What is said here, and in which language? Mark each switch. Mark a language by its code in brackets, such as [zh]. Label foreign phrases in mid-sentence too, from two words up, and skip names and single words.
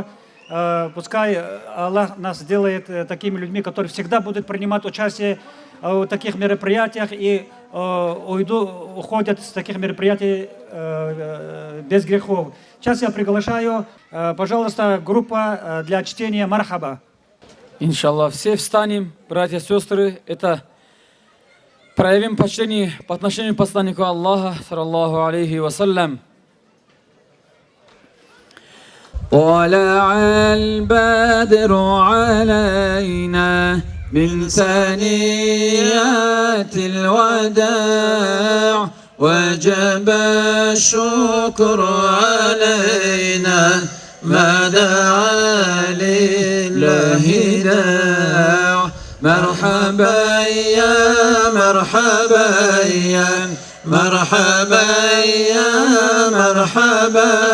[ru] Пускай Аллах нас сделает такими людьми, которые всегда будут принимать участие в таких мероприятиях и уходят с таких мероприятий без грехов. Сейчас я приглашаю, пожалуйста, группа для чтения «Мархаба». Иншаллах, все встанем, братья и сестры, это проявим почтение по отношению к посланнику Аллаха, [ar] صلى الله عليه وسلم. طلع البدر علينا من ثنيات الوداع وجب الشكر علينا ما دعا لله داع مرحبا يا مرحبا يا مرحبا يا مرحبا